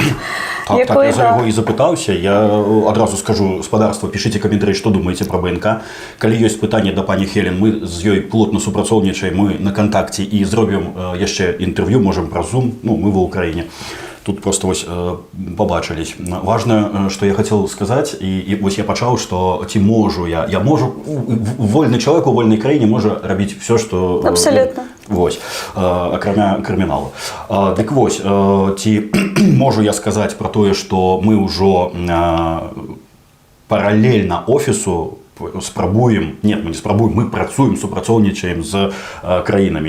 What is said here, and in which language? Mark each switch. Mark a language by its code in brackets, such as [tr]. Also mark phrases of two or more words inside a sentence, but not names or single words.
[be] Так, я за яго і запытаўся. Я адразу скажу, спадарства, пішыце каментары, што думаеце пра БНК. Калі ёсць пытанне да пані Хелен, мы з ёй плотна супрацоўнічаем, мы на кантакце і зробім яшчэ інтэрв'ю, можам праз Zoom, мы ва Ўкраіне. Тут просто вось побачились. Важно, что я хотел сказать, и вось я пачаў, что ці можу я можу, вольны чалавек у вольнай краіне можа рабіць все, что... Абсолютно. Вось, акрамя крыміналу. Дык вось, ці можу я сказаць про тое, что мы ўжо паралельна офісу спрабуем, нет, мы не спрабуем, мы працуем, супрацоўнічаем з краінамі.